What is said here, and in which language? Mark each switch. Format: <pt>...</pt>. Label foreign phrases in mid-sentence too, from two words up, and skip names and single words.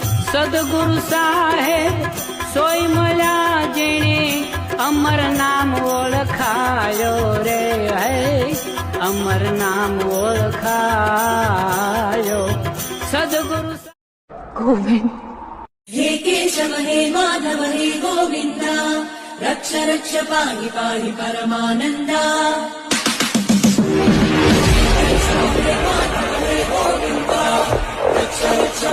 <gu>સદગુરુ સાહેબ સોય મળ્યા જેણે અમર નામ ઓળખાયો રે હે અમર નામ ઓળખાયો સદગુરુ ગોવિંદ</gu> <sa>हे केशव हे माधव हे गोविन्दा रक्ष रक्ष पाहि पाहि परमानन्दा हे केशव हे माधव हे गोविन्दा रक्ष</sa>